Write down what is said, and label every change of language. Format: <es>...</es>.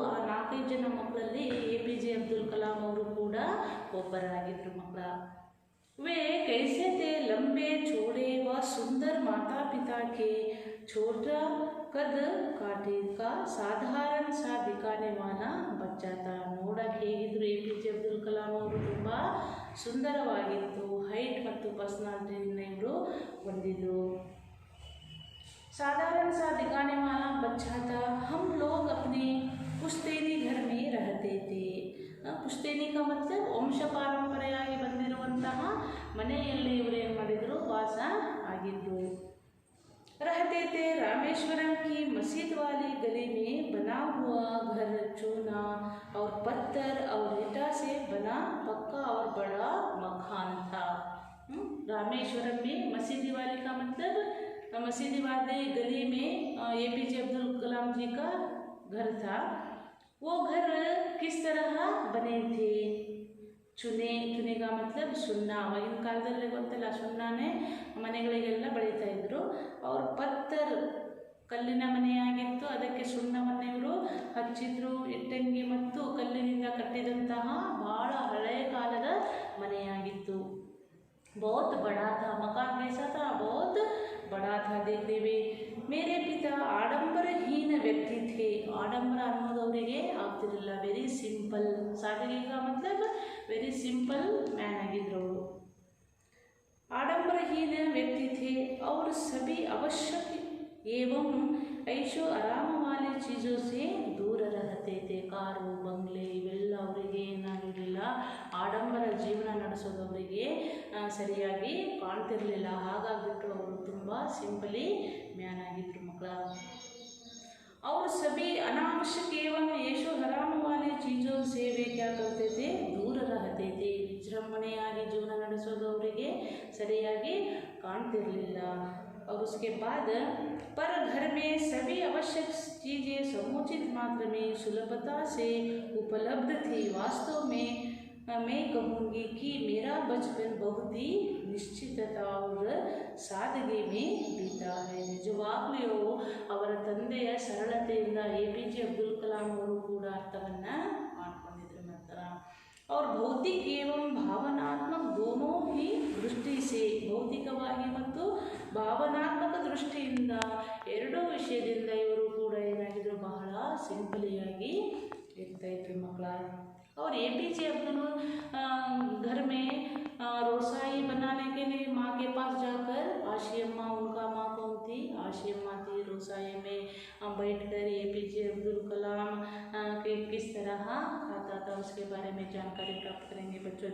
<kn>ಆ 4-5 ಜನ ಮಕ್ಕಳಲ್ಲಿ APJ ಅಬ್ದುಲ್ ಕಲಾಂ ಅವರು ಕೂಡ ಒಬ್ಬರಾಗಿದ್ದರು ಮಕ್ಕಳ.</kn> <hi>वे कैसे थे? लंबे चौड़े व सुंदर माता पिता के छोटा कद काटे का साधारण सा दिखाने वाला बच्चा था.</hi> <kn>ನೋಡಕ್ಕೆ ಹೇಗಿದ್ರು APJ ಅಬ್ದುಲ್ ಕಲಾಂ ಅವರು? ತುಂಬ ಸುಂದರವಾಗಿತ್ತು. ಹೈಟ್ ಮತ್ತು ಪರ್ಸನಾಲಿಟಿಯನ್ನು ಇವರು ಹೊಂದಿದ್ರು.</kn> <hi>साधारण सा दिखाने वाला बच्चा था. हम लोग अपने पुश्तैनी घर में रहते थे.</hi> <kn>ಪುಶ್ತೈನಿ</kn> <hi>का मतलब</hi> <kn>ವಂಶ ಪಾರಂಪರೆಯಾಗಿ ಬಂದಿರುವಂತಹ ಮನೆಯಲ್ಲಿ ಇವರು ಏನು ಮಾಡಿದರು? ವಾಸ ಆಗಿದ್ರು.</kn> <hi>रहते थे रामेश्वरम की मस्जिद वाली गली में बना हुआ घर चूना और पत्थर और ईटा से बना पक्का और बड़ा मकान था. रामेश्वरम में मस्जिद वाली का मतलब मस्जिद वाली गली में APJ अब्दुल कलाम जी का घर था. वो घर किस तरह बने थे? चुने का मतलब ಸುಣ್ಣ.</hi> <kn>ಆಗಿನ ಕಾಲದಲ್ಲಿ ಗೊತ್ತಲ್ಲ, ಸುಣ್ಣನೇ ಮನೆಗಳಿಗೆಲ್ಲ ಬೆಳೀತಾ ಇದ್ರು. ಅವ್ರ ಪತ್ತರ್ ಕಲ್ಲಿನ ಮನೆಯಾಗಿತ್ತು. ಅದಕ್ಕೆ ಸುಣ್ಣವನ್ನು ಇವರು ಹಚ್ಚಿದ್ರು. ಇಟ್ಟಂಗಿ ಮತ್ತು ಕಲ್ಲಿನಿಂದ ಕಟ್ಟಿದಂತಹ ಬಹಳ ಹಳೆಯ ಕಾಲದ ಮನೆಯಾಗಿತ್ತು.</kn> <hi>बहुत बड़ा था मकान. कैसा था? बहुत बड़ा था देखने में. मेरे पिता आडंबरहीन व्यक्ति थे.</hi> <kn>ಆಡಂಬರ ಅನ್ನೋದು ಅವರಿಗೆ ಆಗ್ತಿರಲಿಲ್ಲ. Very simple. ಸಾದಗಿ</kn> <hi>का मतलब</hi> <kn>ವೆರಿ ಸಿಂಪಲ್ ಮ್ಯಾನ್ ಆಗಿದ್ರು ಅವರು.</kn> <hi>आडंबरहीन व्यक्ति थे और सभी आवश्यक एवं ऐशो आराम वाली चीज़ों से दूर रहते थे.</hi> <kn>ಕಾರು ಬಂಗ್ಲೆ ಇವೆಲ್ಲ ಅವರಿಗೆ ಏನಾಗಿರಲಿಲ್ಲ. ಆಡಂಬರ ಜೀವನ ನಡೆಸೋದವರಿಗೆ ಸರಿಯಾಗಿ ಕಾಣ್ತಿರಲಿಲ್ಲ. ಹಾಗಾಗ್ಬಿಟ್ಟು ಅವರು ತುಂಬ ಸಿಂಪಲಿ ಮ್ಯಾನ್ ಆಗಿದ್ರು ಮಕ್ಕಳ.</kn> <hi>और सभी अनावश्यक एवं ऐशो हराम वाली चीज़ों से वे क्या करते थे? दूर रहते थे.</hi> <kn>ವಿಜೃಂಭಣೆಯಾಗಿ ಜೀವನ ನಡೆಸೋದು ಅವರಿಗೆ ಸರಿಯಾಗಿ ಕಾಣ್ತಿರಲಿಲ್ಲ.</kn> <hi>और उसके बाद पर घर में सभी आवश्यक चीज़ें समुचित मात्रा में सुलभता से उपलब्ध थी. वास्तव में मैं कहूँगी कि मेरा बचपन बहुत ही निश्चितता और सादगी में बीता है.</hi> <kn>ನಿಜವಾಗ್ಲೂ ಅವರ ತಂದೆಯ ಸರಳತೆಯಿಂದ APJ ಅಬ್ದುಲ್ ಕಲಾಂ ಅವರು ಕೂಡ ಅರ್ಥವನ್ನು ಮಾಡ್ಕೊಂಡಿದ್ರು ಮಾತ್ರ.</kn> <hi>और भौतिक एवं भावनात्मक दोनों ही दृष्टि से,</hi> <kn>ಭೌತಿಕವಾಗಿ ಮತ್ತು ಭಾವನಾತ್ಮಕ ದೃಷ್ಟಿಯಿಂದ ಎರಡೂ ವಿಷಯದಿಂದ ಇವರು ಕೂಡ ಏನಾಗಿದ್ರು? ಬಹಳ ಸಿಂಪಲಿಯಾಗಿ ಇರ್ತಾಯಿದ್ರು ಮಕ್ಕಳ.</kn> <hi>और APJ अब्दुल घर में रोसाई बनाने के लिए माँ के पास जाकर, आशी अम्मा उनका माँ कौन थी? आशी अम्मा थी. रोसाई में बैठकर APJ अब्दुल कलाम के किस तरह खाता था उसके बारे में जानकारी प्राप्त करेंगे बच्चों.</hi>